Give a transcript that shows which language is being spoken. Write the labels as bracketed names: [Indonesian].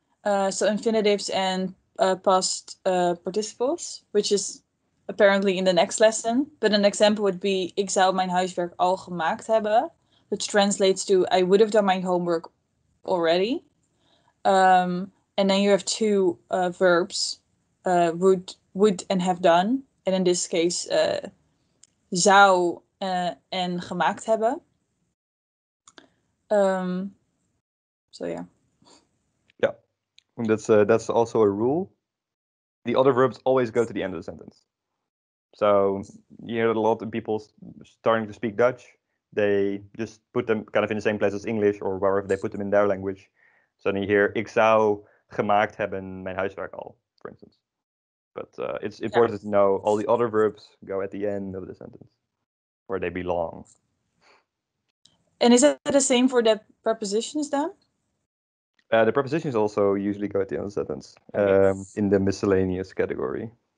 [English] So infinitives and past participles, which is apparently in the next lesson. But an example would be: [Dutch] Ik zou mijn huiswerk al gemaakt hebben, [English] which translates to I would have done my homework already. And then you have two verbs, would and have done. And in this case, [Dutch] zou en gemaakt hebben. [English] So yeah. Yeah, and that's also a rule. The other verbs always go to the end of the sentence. So you hear a lot of people starting to speak Dutch. They just put them kind of in the same place as English, or wherever they put them in their language. So then you hear: [Dutch] Ik zou gemaakt hebben mijn huiswerk al, [English] for instance. But it's important to know all the other verbs go at the end of the sentence, where they belong. And is that the same for the prepositions then? The prepositions also usually go at the end of the sentence, in the miscellaneous category.